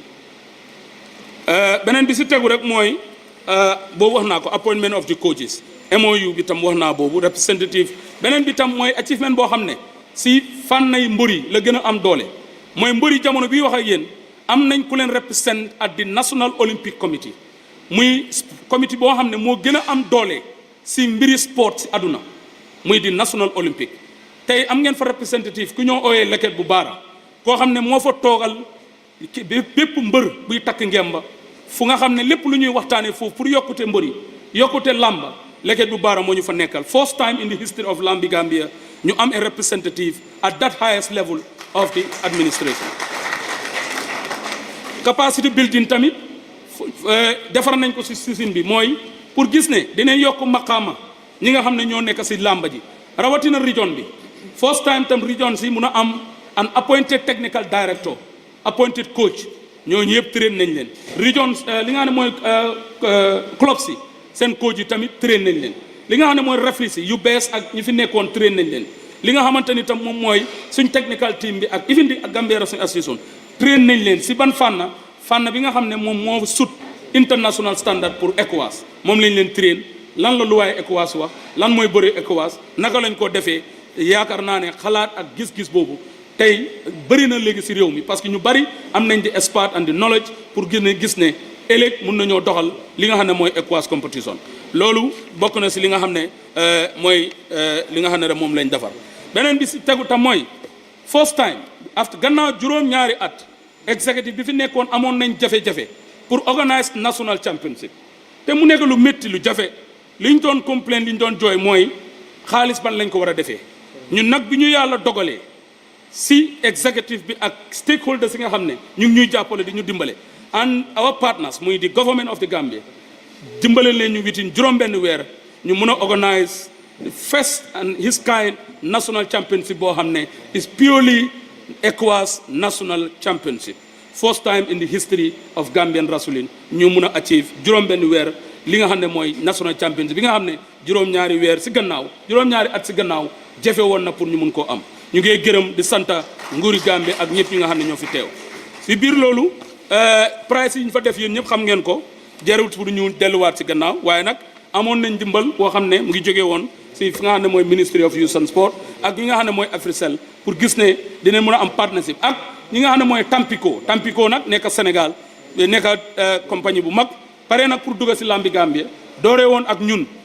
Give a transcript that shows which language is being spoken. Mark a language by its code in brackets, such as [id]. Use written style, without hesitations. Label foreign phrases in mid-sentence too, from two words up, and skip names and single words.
[wo] beneen bi si tegu rek mooy boobu wax naa ko [en] appointment of the coaches MOU [wo] bi tam wax naa boobu representative beneen bi tam mooy achievement boo xam ne si fànnay mbëri la gën a am doole mooy mbëri jamono bii wax ak yéen am nañ ku leen represent [en] at the National Olympic Committee [wo] muy committee boo xam ne moo gën a am doole si mbiri sport si àdduna muy di National Olympic tey am ngeen fa representative ku ñoo ooyee Leket bu Baara koo xam ne moo fa toogal bépp mbër buy takk ngemba fu nga xam ne lépp lu ñuy waxtaanee foofu pour yokkute mbëri yokkute lamba Leket bu Baara moo ñu fa nekkal [en] first time in the history of lambi Gambia ñu am a representative at that highest level of the administration. Capacity building [wo] tamit defar nañ ko si système bi mooy pour gis ne dinañ yokk maqaama ñi nga xam ne ñoo nekk si lamba ji rawatina region bi [en] first time [wo] tam region si mun a am [en] an appointed technical director appointed coach [wo] ñooñu yëpp train nañ leen region li nga xam ne mooy club si seen coach yi tamit train nañ leen li nga xam ne mooy referee si yu bees ak ñi fi nekkoon train nañ leen li nga xamante ni tam moom mooy suñ [en] technical team [wo] bi ak even di Gambia Wrestling Association train nañ leen si ban fànn bi nga xam ne moom moo sut [en] international standard [wo] pour ECOWAS moom lañ leen train lan la luwaay ECOWAS wax lan mooy bëri ECOWAS naka lañ ko defee yaakaar naa ne xalaat ak gis-gis boobu tey bëri na léegi si réew mi parce que ñu bëri am nañ di [en] expert and the knowledge [wo] pour gis ne ëllëg mun nañoo doxal li nga xam ne mooy ECOWAS competition loolu bokk na si li nga xam ne mooy li nga xam ne rek moom lañ defar beneen bi si tegu tam mooy [en] first time after [wo] gannaaw juróom-ñaari at executive bi fi nekkoon amoon nañ jafe-jafe pour [en] organise national championship [wo] te mu nekk lu métti lu jafe li ñu doon complain li ñu doon jooy mooy xaalis ban lañ ko war a defee ñun nag bi ñu yàlla dogalee si executive bi ak stakeholders yi nga xam ne ñu ngi ñuy jàppale di ñu dimbale [en] and our partners [wo] muy di [en] government of the Gambia [wo] dimbale leen ñu witin juróom-benn weer ñu mën a [en] organise the first and his kind national championship [wo] boo xam ne [en] is purely ECOWAS national championship first time in the history of Gambian wrestling [wo] ñu mun a achieve juróom-benn weer li nga xam ne mooy [en] national championship [wo] bi nga xam ne juróom-ñaari weer si gannaaw juróom-ñaari at si gannaaw jafe woon na pour ñu mun koo am ñu ngi gërëm di santa nguuri Gambie ak ñëpp ñi nga xam ne ñoo fi teew si biir loolu price yi ñu fa def yéen ñëpp xam ngeen ko jarul pour ñu delluwaat si gannaaw waaye nag amoon nañ dimbal boo xam ne mu ngi jógee woon si fi nga xam ne mooy Ministry of Youth and Sport ak ñi nga xam ne mooy Africell pour gis ne dinañ mën a am partnership ak ñi nga xam ne mooy Tampico nag nekk Sénégal nekk compagnie bu mag pare nag pour dugg si lambi Gambia dooree woon ak ñun